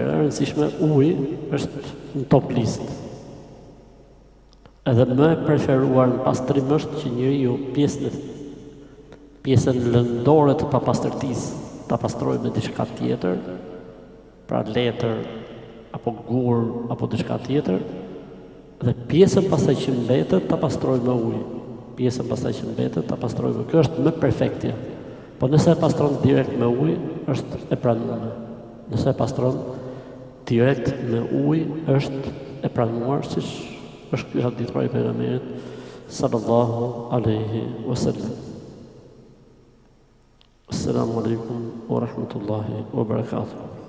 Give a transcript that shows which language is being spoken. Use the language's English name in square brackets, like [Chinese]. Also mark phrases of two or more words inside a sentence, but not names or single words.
[Albanian] E rëndësishme uji është në [English] top list. [Albanian] Edhe më e preferuar në pastrim është që njeriu pjesën lëndore të papastërtisë ta pastrojë me diçka tjetër, pra letër apo gur apo diçka tjetër, dhe pjesën pastaj që mbetet ta pastrojë me ujë. Pjesën pastaj që mbetet ta pastrojë me. Kjo është më perfektja. Po nëse e pastron direkt me ujë, është e pranuar. Nëse e pastron direkt me ujë, është e pranuar, siç është hadith i pejgamberit [Arabic] صلى الله عليه وسلم. السلام عليكم ورحمة الله وبركاته.